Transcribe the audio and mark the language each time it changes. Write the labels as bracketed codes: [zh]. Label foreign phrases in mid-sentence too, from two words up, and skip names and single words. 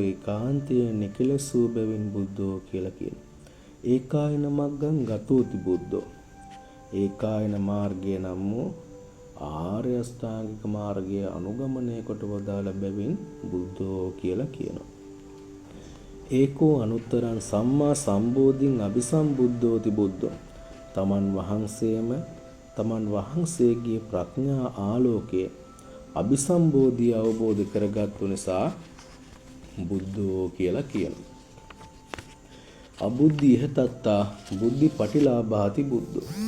[si] ඒකාන්තයෙන් නිකිලස් වූ බැවින් බුද්ධෝ කියලා කියනවා. [pi] ඒකායන මග්ගං ගතෝති බුද්ධෝ. [si] ඒකායන මාර්ගය නම් වූ ආර්ය අෂ්ටාංගික මාර්ගය අනුගමනය කොට වදාළ බැවින් බුද්ධෝ කියලා කියනවා. [pi] ඒකෝ අනුත්තරං සම්මා සම්බෝධින් අபிසම්බුද්ධෝති බුද්ධෝ. [si] තමන් වහන්සේම තමන් වහන්සේගේ ප්‍රඥා ආලෝකයේ අபிසම්බෝධිය අවබෝධ කරගත්තු නිසා බුද්ධෝ කියලා කියනවා. [pi] අබුද්ධි ඉහතත්තා බුද්ධි පටිලාභාති බුද්ධෝ.